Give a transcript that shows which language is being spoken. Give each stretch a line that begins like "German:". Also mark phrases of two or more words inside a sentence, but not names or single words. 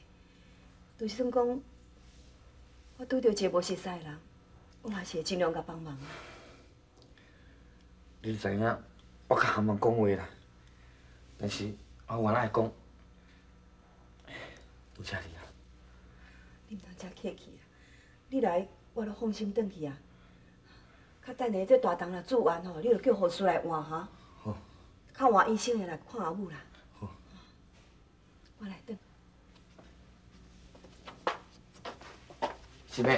Min Nan Chinese: 就是算讲，我拄到一个无熟悉的人，我嘛是会尽量甲帮忙。你知影，我较含慢讲话啦，但是我原来会讲，多谢你啊！你毋通遮客气啊！你来，我就放心转去啊。较等下这大堂若做完吼，你就叫护士来换哈。好。较换医生的来看阿母啦。好。我来转。师妹。